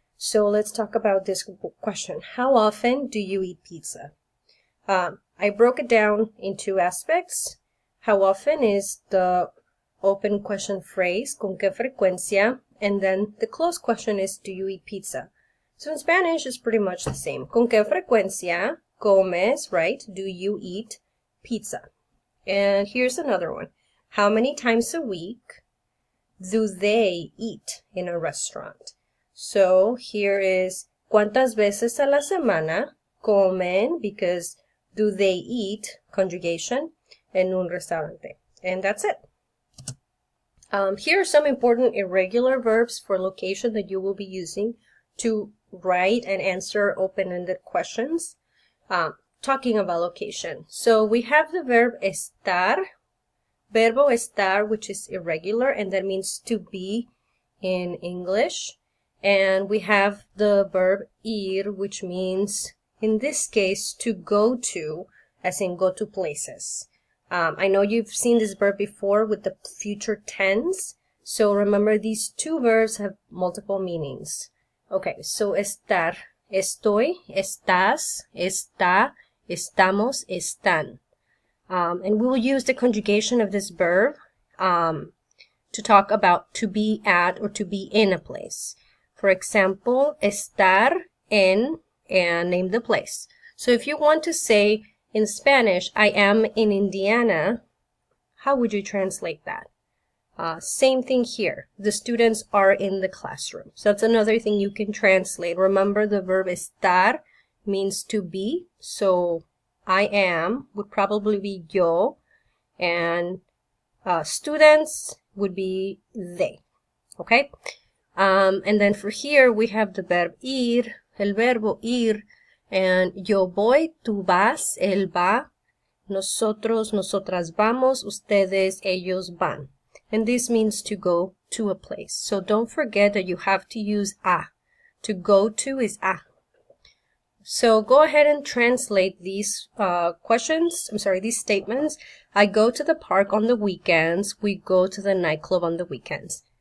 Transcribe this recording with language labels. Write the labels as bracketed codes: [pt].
[en] So let's talk about this question. How often do you eat pizza? I broke it down in two aspects. How often is the open question phrase, [es] con qué frecuencia, [en] and then the closed question is, do you eat pizza? So in Spanish, it's pretty much the same. [es] Con qué frecuencia comes, [en] right? Do you eat pizza? And here's another one. How many times a week do they eat in a restaurant? So here is [es] ¿cuántas veces a la semana comen? [en] Because do they eat, conjugation, [es] en un restaurante. [en] And that's it. Here are some important irregular verbs for location that you will be using to write and answer open-ended questions. Talking about location. So we have the verb estar, [es] verbo estar, [en] which is irregular, and that means to be in English. And we have the verb ir, which means, in this case, to go to, as in go to places. I know you've seen this verb before with the future tense. So remember, these two verbs have multiple meanings. Okay, so [es] estar, estoy, estás, está, estamos, están. [en] And we will use the conjugation of this verb to talk about to be at or to be in a place. For example, [es] estar en, [en] and name the place. So if you want to say in Spanish, I am in Indiana, how would you translate that? Same thing here. The students are in the classroom. So that's another thing you can translate. Remember, the verb estar means to be. So I am would probably be yo, and students would be they. Okay? And then for here, we have the verb ir, [es] el verbo ir, [en] and [es] yo voy, tú vas, él va, nosotros, nosotras vamos, ustedes, ellos van. [en] And this means to go to a place. So don't forget that you have to use a. To go to is a. So go ahead and translate these these statements. I go to the park on the weekends. We go to the nightclub on the weekends.